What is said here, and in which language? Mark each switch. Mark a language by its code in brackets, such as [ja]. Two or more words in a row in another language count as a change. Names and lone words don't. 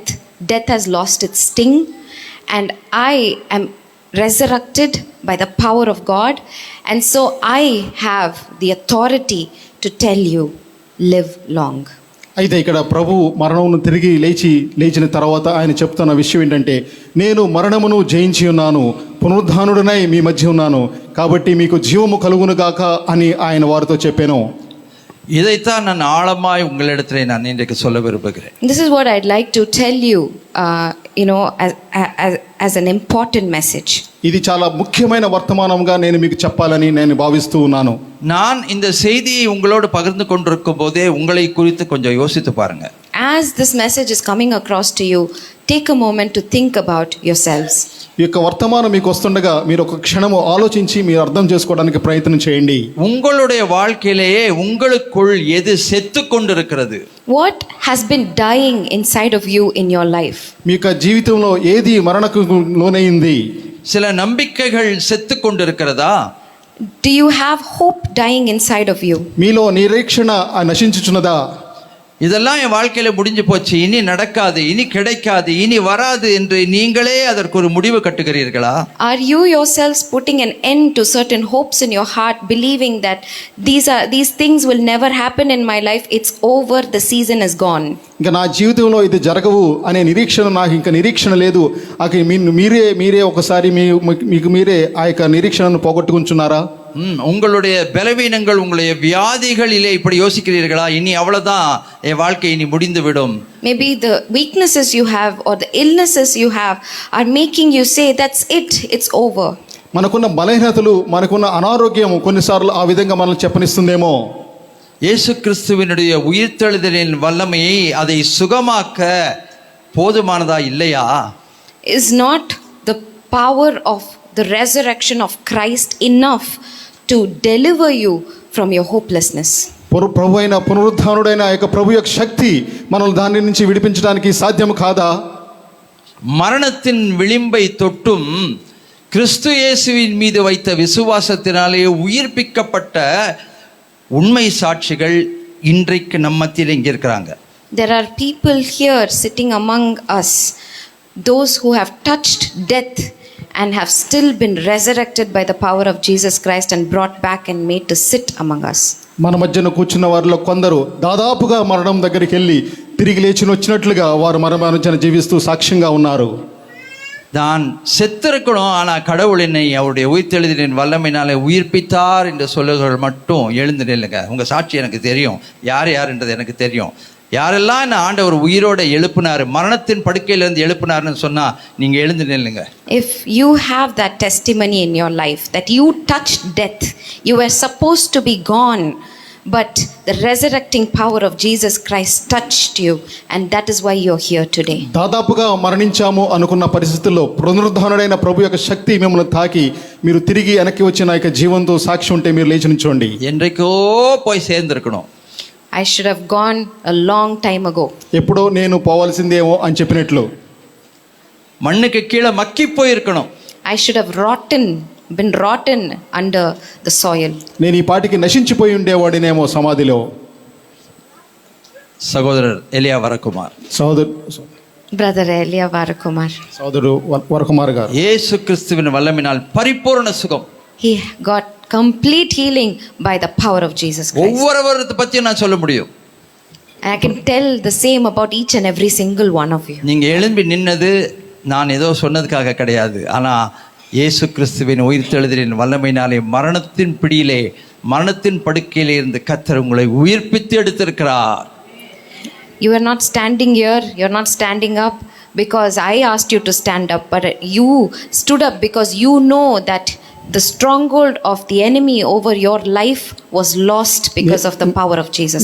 [en] Death has lost its sting, and I am resurrected by the power of God, and so I have the authority to tell you, live long. [te] అయితే ఇక్కడ ప్రభు మరణమును తిరిగి లేచిన తర్వాత ఆయన చెప్తున్న విషయం ఏంటంటే, నేను మరణమును జయించి ఉన్నాను, పునరుద్ధానుడనై మీ మధ్య ఉన్నాను, కాబట్టి మీకు జీవము కలుగునుగాక అని ఆయన వారితో చెప్పాను. [ta] இதைத்தான் நான் ஆழமாய் உங்களிடத்திலே நான் இன்றைக்கு சொல்ல விரும்புகிறேன். [en] This is what I'd like to tell you, you know, as an important message. [te] ఇది చాలా ముఖ్యమైన వర్తమానంగా నేను మీకు చెప్పాలని నేను భావిస్తూ ఉన్నాను. [ta] நான் இந்த செய்தியை உங்களோடு பகிர்ந்து கொண்டிருக்கும் போதே உங்களை குறித்து கொஞ்சம் யோசித்து பாருங்க. [en] As this message is coming across to you, take a moment to think about yourselves. [te] ఈ యొక్క వర్తమానం మీకు వస్తుండగా మీరు ఒక క్షణము ఆలోచించి మీరు అర్థం చేసుకోవడానికి ప్రయత్నం చేయండి. [ta] உங்களுடைய வாழ்க்கையிலேயே உங்களுக்குள் எது செத்து கொண்டிருக்கிறது? [en] What has been dying inside of you in your life? [te] మీ యొక్క జీవితంలో ఏది మరణకు లోనైంది? [ta] சில நம்பிக்கைகள் செத்து கொண்டிருக்கிறதா? [en] Do you have hope dying inside of you? [te] మీలో నిరీక్షణ నశించుచున్నదా? [ta] இதெல்லாம் என் வாழ்க்கையில முடிஞ்சு போச்சு, இனி நடக்காது, இனி கிடைக்காது, இனி வராது என்று நீங்களே அதற்கு ஒரு முடிவு கட்டுகிறீர்களா? [en] Are you yourselves putting an end to certain hopes in your heart, believing that these things will never happen in my life, it's over, the season is gone? [te] ఇంకా నా జీవితంలో ఇది జరగవు అనే నిరీక్షణ, నాకు ఇంకా నిరీక్షణ లేదు, మీరే ఒకసారి మీకు మీరే ఆ యొక్క నిరీక్షణను పోగొట్టుకుంటున్నారా? [ta] உங்களுடைய பலவீனங்கள், உங்களுடைய வியாதிகளிலே இப்படி யோசிக்கிறீர்களா? இனி அவ்வளவுதான், என் வாழ்க்கை இனி முடிந்து விடும். [en] Maybe the weaknesses you have or the illnesses you have are making you say that's it, it's over. [te] మనకున్న బలహీనతలు, మనకున్న అనారోగ్యం కొన్నిసార్లు ఆ విధంగా మనల్ని చెప్పనిస్తుందేమో. [ta] இயேசு கிறிஸ்துவினுடைய உயிர்த்தெழுதலின் வல்லமையை அதை சுகமாக்க போதுமானதா இல்லையா? [en] Is not the power of the resurrection of Christ enough to deliver you from your hopelessness? [te] ప్రభు అయిన పునరుద్ధానుడైన యొక్క ప్రభు యొక్క శక్తి మనల్ని దాని నుంచి విడిపించడానికి సాధ్యం కాదా? [ta] மரணத்தின் விளிம்பை தொட்டும் கிறிஸ்து இயேசுவின் மீது வைத்த விசுவாசத்தினாலே உயிர்ப்பிக்கப்பட்ட உண்மை சாட்சிகள் இன்றைக்கு நம்ம மத்தியில் இங்கே இருக்கிறாங்க. [en] There are people here sitting among us, those who have touched death and have still been resurrected by the power of Jesus Christ and brought back and made to sit among us. [te] మన మధ్యన కూర్చున్న వారిలో కొందరు దాదాపుగా మరణం దగ్గరికి వెళ్ళి తిరిగి లేచి వచ్చినట్లుగా వారు మరణానుచన జీవిస్తూ సాక్ష్యంగా ఉన్నారు. [ta] நான் செத்திருக்கணும், ஆனால் கடவுள் என்னை அவருடைய உயிர்த்தெழுதலின் வல்லமையினாலே உயிர்ப்பித்தார் என்று சொல்லுகள் மட்டும் எழுந்து நில்லுங்க. உங்கள் சாட்சி எனக்கு தெரியும், யாருன்றது எனக்கு தெரியும். யாரெல்லாம் என்ன ஆண்டவர் உயிரோட எழுப்பினார், மரணத்தின் படுக்கையிலிருந்து எழுப்பினார்னு சொன்னால் நீங்கள் எழுந்து நில்லுங்க. [en] If you have that testimony in your life that you touched death, you were supposed to be gone, but the resurrecting power of Jesus Christ touched you, and that is why you're here today. [te] దాదాపుగా మరణించాము అనుకున్న పరిస్థితుల్లో పునరుద్ధానుడైన ప్రభు యొక్క శక్తి మిమ్మల్ని తాకి మీరు తిరిగి వెనక్కి వచ్చిన యొక్క జీవంతో సాక్షి ఉంటే మీరు లేచి నిల్చోండి. [ta] என்றைக்கோ போய் சேர்ந்திருக்கணும். [en] I should have gone a long time ago. [te] ఎప్పుడో నేను పోవాల్సిందేమో అని చెప్పినట్లు. [ta] மண்ணுக்கு கீழே மக்கி போயிருக்கணும். [en] I should have been rotten under the soil. [te] నేను ఈ పాటికి నశించిపోయి ఉండేవాడినేమో సమాధిలో. [ta] சகோதரர் எலியா வரகுமார், [en] Brother Elia Varakumar, [te] సోదరుడు వరకుమార్ గారు, [ta] இயேசு கிறிஸ்துவின் வல்லமையினால் பரிபூர்ண சுகம். [en] he got complete healing by the power of Jesus Christ. [ta] ஒவ்வொருவரத்தை பற்றியும் நான் சொல்ல முடியும். [en] And I can tell the same about each and every single one of you. [ta] நீங்க எழும்பி நின்னது நான் ஏதோ சொன்னதுக்காக கிடையாது, ஆனா இயேசு கிறிஸ்துவின் உயிர்த்தெழுதலின் வல்லமையினாலே மரணத்தின் பிடியிலே, மரணத்தின் படுக்கையிலே இருந்து கர்த்தர் உங்களை உயிர்ப்பித்து எடுத்திருக்கிறார். [en] You are not standing here, you are not standing up because I asked you to stand up, but you stood up because you know that the stronghold of the enemy over your life was lost because of the power of Jesus